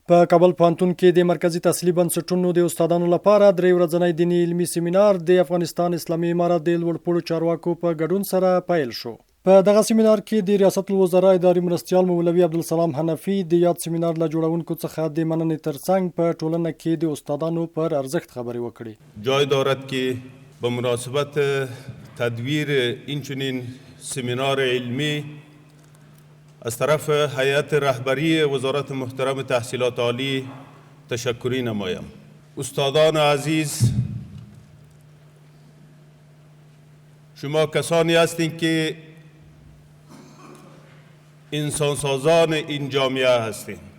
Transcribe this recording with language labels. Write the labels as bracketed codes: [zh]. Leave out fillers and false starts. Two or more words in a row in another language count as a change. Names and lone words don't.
[ps] په کابل پوهنتون کې د مرکزی تحصیلي بنسټونو د استادانو لپاره 3 ورځنی دیني علمي سیمینار د افغانستان اسلامي امارت د لوړپوړو چارواکو په ګډون سره پیل شو. په دغه سیمینار کې د ریاست الوزرا اداري مرستیال مولوي عبدالسلام حنفي د یاد سیمینار له جوړونکو څخه د مننې ترڅنګ په ټولنه کې د استادانو پر ارزښت خبرې وکړي. [fa] جای دارد که به مناسبت تدویر این چنین سیمینار علمی از طرف هیئت رهبری وزارت محترم تحصیلات عالی تشکری نمایم. استادان عزیز، شما کسانی هستید که انسانسازان این جامعه هستید.